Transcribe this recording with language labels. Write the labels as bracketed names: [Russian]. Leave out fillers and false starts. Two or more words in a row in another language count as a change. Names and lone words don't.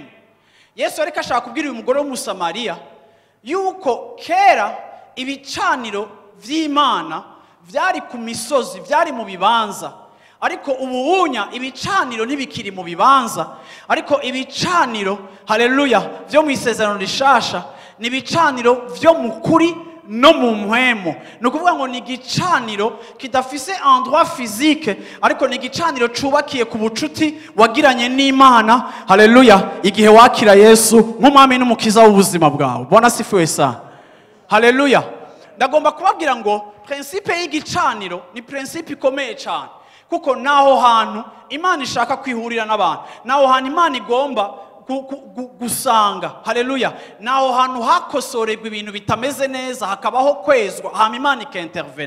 [Rundi] Yesu ariko ashaka kubwira uyu mugore w'umusamariya yuko kera ibicaniro vy'Imana vyari ku misozi, vyari mu bibanza, ariko ubuunya ibicaniro ntibikiri mu bibanza, ariko ibicaniro, haleluya, vyo mu isezerano rishasha ni ibicaniro vyo mu kuri no mu mpwemu. Nukuvuga ngo ni igicaniro kidafise [French] endroit physique, [Rundi] ariko ni igicaniro cubakiye ku bucuti wagiranye n'Imana, haleluya, igihe wakira Yesu nk'umwami n'umukiza w'ubuzima bwawe. [Swahili] Bwana sifiwe sana. Haleluya. [Rundi] Ndagomba kubabwira ngo principe y'igicaniro ni principe ikomeye cyane, kuko naho hantu Imana ishaka kwihurira n'abantu, naho hantu Imana igomba gusanga, haleluya, naho hantu hakosorerwa ibintu bitameze neza, hakabaho kwezwa, hama Imana ikintervene.